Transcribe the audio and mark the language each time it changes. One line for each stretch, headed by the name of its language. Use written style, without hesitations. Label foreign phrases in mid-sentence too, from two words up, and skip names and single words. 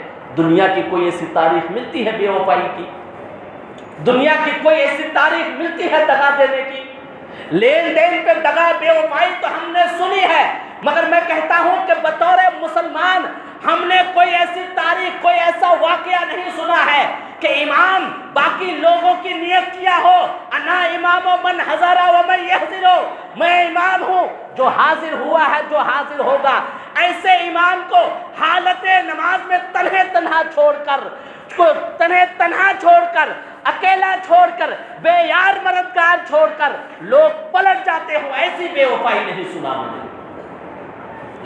Urdu: دنیا کی کوئی ایسی تاریخ ملتی ہے بے وفائی کی؟ دنیا کی کوئی ایسی تاریخ ملتی ہے دغا دینے کی؟ لین دین پہ دغا بے وفائی تو ہم نے سنی ہے، مگر میں کہتا ہوں کہ بطور مسلمان ہم نے کوئی ایسی تاریخ، کوئی ایسا واقعہ نہیں سنا ہے کہ امام باقی لوگوں کی نیت کیا ہو،
Arabic: انا امام و من حضر و من یحضر،
Urdu: میں امام ہوں، جو حاضر ہوا ہے جو حاضر ہوگا۔ ایسے امام کو حالت نماز میں تنہا چھوڑ کر اکیلا چھوڑ کر بے یار مددگار چھوڑ کر لوگ پلٹ جاتے ہو، ایسی بے وفائی نہیں سنا میں نے۔